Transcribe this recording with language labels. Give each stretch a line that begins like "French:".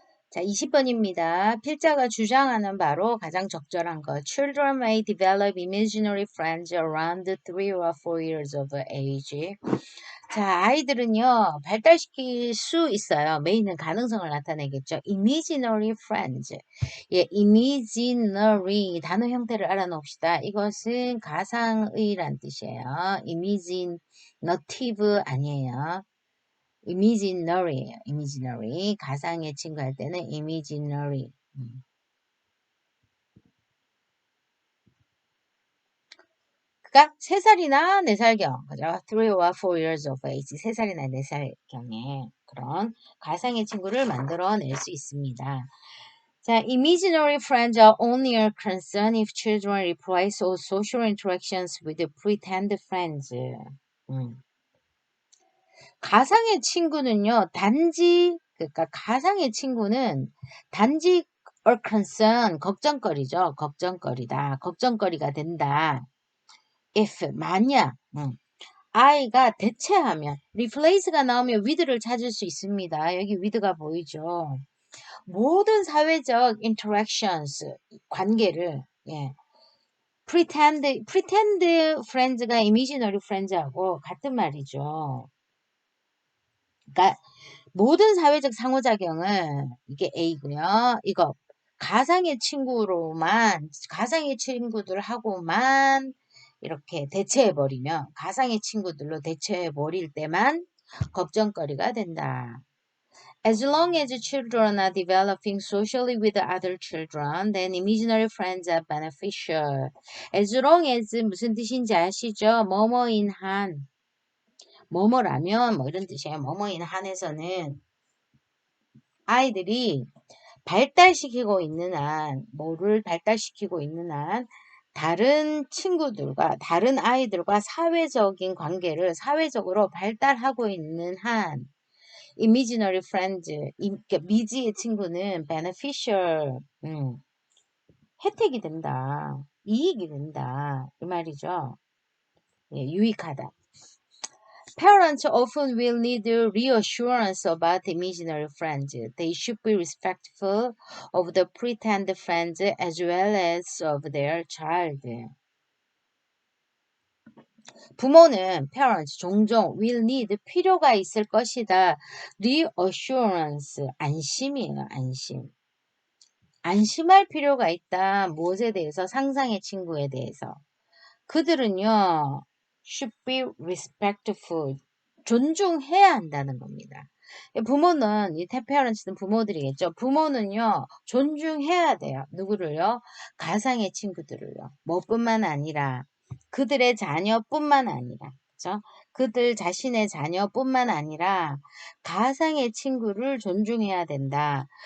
Korean: 자, 20번입니다. 필자가 주장하는 바로 가장 적절한 것.
English: Children may develop imaginary friends around 3 or 4 years of age.
Korean: 자, 아이들은요, 발달시킬 수 있어요. may는 가능성을 나타내겠죠.
English: Imaginary friends.
Korean: 예, imaginary 단어 형태를 알아놓읍시다. 이것은 가상의란 뜻이에요. imaginative 아니에요. imaginary예요. imaginary. 가상의 친구 할 때는 imaginary. 그러니까 3살이나 4살경, 그죠?
English: 3 or 4 years of age.
Korean: 3살이나 4살경에 그런 가상의 친구를 만들어낼 수 있습니다.
English: 자, imaginary friends are only a concern if children replace all social interactions with pretend friends.
Korean: 가상의 친구는요, 그러니까 가상의 친구는 단지
English: or concern,
Korean: 걱정거리죠. 걱정거리다. 걱정거리가 된다. if, 만약, 아이가 대체하면, replace가 나오면 with를 찾을 수 있습니다. 여기 with가 보이죠. 모든 사회적 interactions, 관계를, 예.
English: pretend friends
Korean: 가
English: imaginary friends
Korean: 하고 같은 말이죠. 그러니까 모든 사회적 상호작용은 이게 A고요. 이거 가상의 친구로만 가상의 친구들하고만 이렇게 대체해버리면 가상의 친구들로 대체해버릴 때만 걱정거리가 된다.
English: As long as children are developing socially with other children, then imaginary friends are beneficial. As long as
Korean: 무슨 뜻인지 아시죠? 뭐뭐인 한 뭐뭐라면 뭐 이런 뜻이에요. 뭐뭐인 한에서는 아이들이 발달시키고 있는 한, 뭐를 발달시키고 있는 한, 다른 친구들과, 다른 아이들과 사회적인 관계를 사회적으로 발달하고 있는 한,
English: imaginary friends,
Korean: 그러니까 미지의 친구는 beneficial, 혜택이 된다. 이익이 된다. 이 말이죠. 예, 유익하다.
English: Parents often will need reassurance about imaginary friends. They should be respectful of the pretend friends as well as of their child.
Korean: 부모는 parents 종종
English: will need
Korean: 필요가 있을 것이다. reassurance 안심이에요. 안심. 안심할 필요가 있다. 무엇에 대해서? 상상의 친구에 대해서. 그들은요,
English: should be respectful.
Korean: 존중해야 한다는 겁니다. 부모는, 이 parents는 부모들이겠죠. 부모는요, 존중해야 돼요. 누구를요? 가상의 친구들을요. 뭐뿐만 아니라, 그들의 자녀뿐만 아니라, 그죠? 그들 자신의 자녀뿐만 아니라, 가상의 친구를 존중해야 된다.